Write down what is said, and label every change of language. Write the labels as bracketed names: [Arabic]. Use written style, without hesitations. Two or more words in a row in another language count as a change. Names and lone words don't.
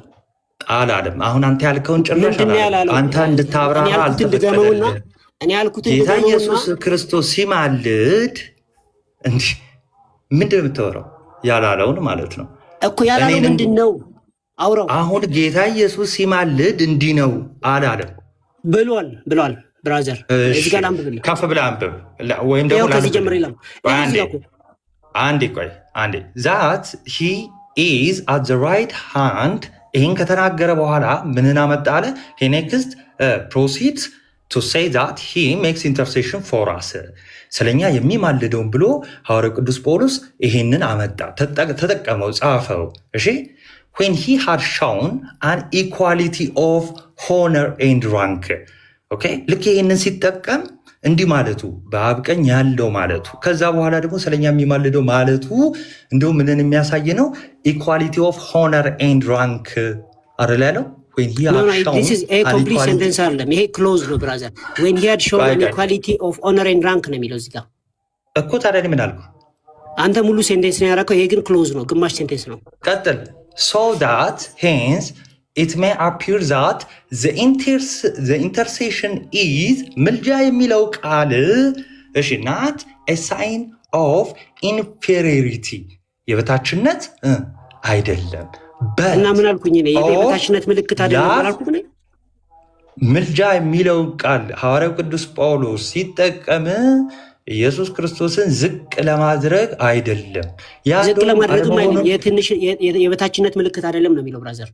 [Amharic] አላለም። አሁን አንተ ያልከውን ጭራሽ አላለም። አንተ እንድታብራራ አልተፈቀደልህም። ጌታ ኢየሱስ ክርስቶስ ሲማልድ እንዲህ ምንድን ነው የምታወራው? ያላለውን ማለት ነው እኮ። ያላለው ምንድን ነው? አውራው። አሁን ጌታ ኢየሱስ ሲማልድ እንዲህ ነው አላለም። ብሏል ብራዘር። እዚህ ጋር አንብብልህ። ከፍ ብለህ አንብብ ወይም ደግሞ ከዚህ ጀምር ይላል። አንዴ [English] that he is at the right hand። [Amharic] ይህን ከተናገረ በኋላ ምንን አመጣ አለ? [English] he next proceeds to say that he makes intercession for us። [Amharic] ስለኛ የሚማልደውን ብሎ ሐዋርያው ቅዱስ ጳውሎስ ይህንን አመጣ፣ ተጠቀመው፣ ጻፈው። እሺ [English] when he had shown an equality of honor and rank። [Amharic] ኦኬ ልክ ይህንን ሲጠቀም እንዲህ ማለቱ በአብ ቀኝ ያለው ማለቱ፣ ከዛ በኋላ ደግሞ ስለኛ የሚማልደው ማለቱ እንደው ምንን የሚያሳይ ነው? [English] equality of honor and rank [Amharic] አይደል ያለው? ይሄ ክሎዝ ነው ብራዘር። [English] when he had shown an equality of honor and rank [Amharic] ነው የሚለው እዚህ ጋር እኮ። ታዲያ ምን አልኩ? አንተ ሙሉ ሴንቴንስ ነው ያደረከው። ይሄ ግን ክሎዝ ነው፣ ግማሽ ሴንቴንስ ነው። [English] ቀጥል። so that hence it may appear that the intercession is [Amharic] ምልጃ የሚለው ቃል እሺ [English] not a sign of inferiority [Amharic] የበታችነት አይደለም። እና ምን አልኩኝ? የበታችነት ምልክት አይደለም አላልኩም? ምልጃ የሚለው ቃል ሐዋርያው ቅዱስ ጳውሎስ ሲጠቀም ኢየሱስ ክርስቶስን ዝቅ ለማድረግ አይደለም። ዝቅ ለማድረግ የበታችነት ምልክት አይደለም ነው የሚለው ብራዘር።